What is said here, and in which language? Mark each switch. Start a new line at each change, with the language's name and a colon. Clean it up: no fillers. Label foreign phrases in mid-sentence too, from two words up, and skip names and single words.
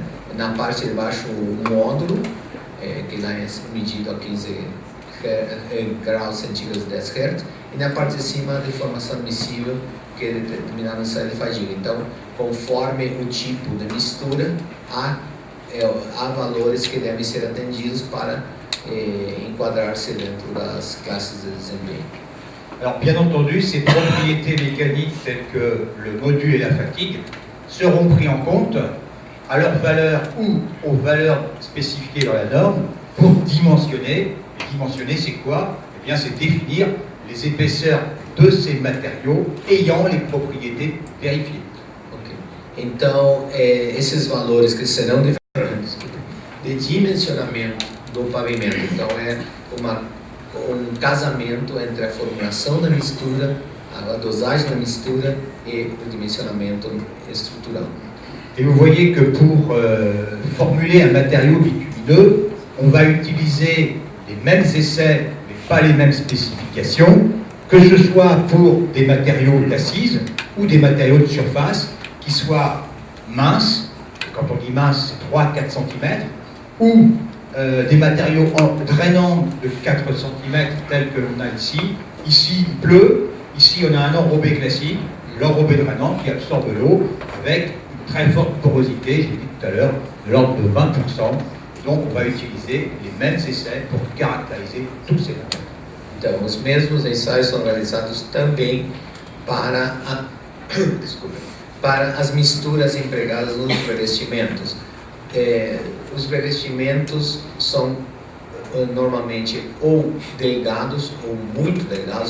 Portuguese: Na parte de baixo o módulo, que lá é medido a 15 graus centígrados 10 Hz, e na parte de cima a deformação admissível, que é determinada na série de fadiga. Então, conforme o tipo de mistura, há valores que devem ser atendidos para enquadrar-se dentro das classes de desempenho.
French: Alors bien entendu, ces propriétés mécaniques telles que le module et la fatigue seront pris en compte à leur valeur ou aux valeurs spécifiées dans la norme pour dimensionner. Et dimensionner, c'est quoi? Eh bien, c'est définir les épaisseurs de ces matériaux ayant les propriétés vérifiées. Okay.
Portuguese: Então, esses valores que serão de dimensionamento do pavimento, então um casamento entre a formulação da mistura, a dosagem da mistura e o dimensionamento estrutural.
French: Et vous voyez que pour formuler un matériau bitumineux, on va utiliser les mêmes essais, mais pas les mêmes spécifications, que ce soit pour des matériaux d'assise ou des matériaux de surface qui soient minces, quand on dit mince, c'est 3-4 cm, ou des matériaux drainants de 4 cm tels que l'on a ici. Ici, il pleut, ici on a un enrobé classique, l'enrobé drainant qui absorbe l'eau avec une très forte porosité, j'ai dit tout à l'heure, de l'ordre de 20%. Donc on va utiliser les mêmes essais pour caractériser tous ces matériaux.
Portuguese: Então, os mesmos ensaios são realizados também para as misturas empregadas nos revestimentos. Os revestimentos são normalmente ou delgados ou muito delgados.